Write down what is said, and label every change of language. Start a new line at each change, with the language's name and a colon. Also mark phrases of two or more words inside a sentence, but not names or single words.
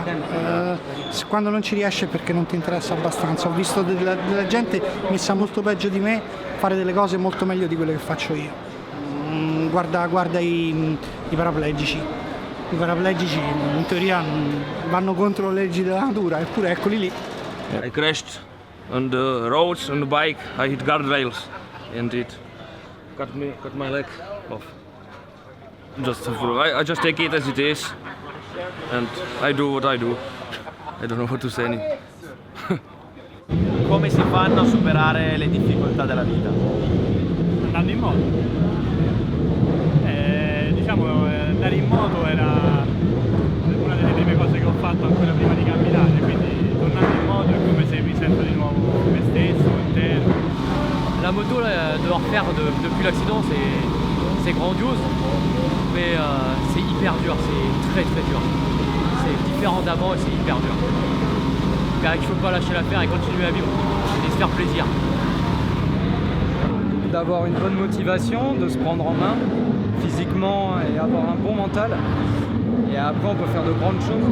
Italian: Quando non ci riesci è perché non ti interessa abbastanza. Ho visto della gente messa molto peggio di me fare delle cose molto meglio di quelle che faccio io. Guarda i paraplegici. I paraplegici in teoria vanno contro le leggi della natura, eppure eccoli lì.
English: I crashed on the roads on the bike. I hit guardrails and it cut my leg off. I just take it as it is and I do what I do. I don't know what to say anymore.
Italian: Come si fanno a superare le difficoltà della vita? Andando in moto. Andare in moto era una delle prime cose che ho fatto ancora prima di camminare, quindi tornando in moto è come se mi sento di nuovo me stesso, intero.
French: La moto, là, de refaire depuis l'accident, c'est grandiose, mais c'est hyper dur, c'est très très dur. C'est différent d'avant et c'est hyper dur. Donc il ne faut pas lâcher l'affaire et continuer à vivre et se faire plaisir. D'avoir une bonne motivation, de se prendre en main physiquement et avoir un bon mental, et après on peut faire de grandes choses.